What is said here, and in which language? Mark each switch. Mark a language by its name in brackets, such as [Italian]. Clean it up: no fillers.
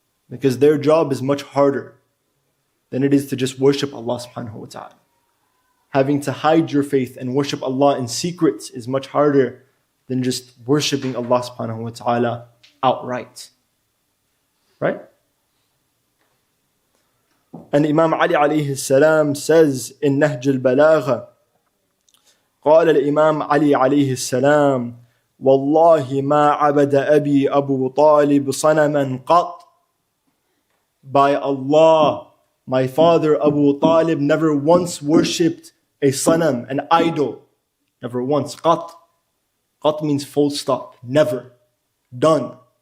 [English] Because their job is much harder than it is to just worship Allah subhanahu wa ta'ala. Having to hide your faith and worship Allah in secret is much harder than just worshipping Allah subhanahu wa ta'ala outright. Right? And Imam Ali alayhi salam says in Nahj al-Balagha, [Arabic] قال الإمام علي عليه السلام والله ما عبد أبي أبو طالب صنما قط. [English] By Allah, my father Abu Talib never once worshipped a sanam, an idol. Never once. Qat. Qat means full stop. Never. Done.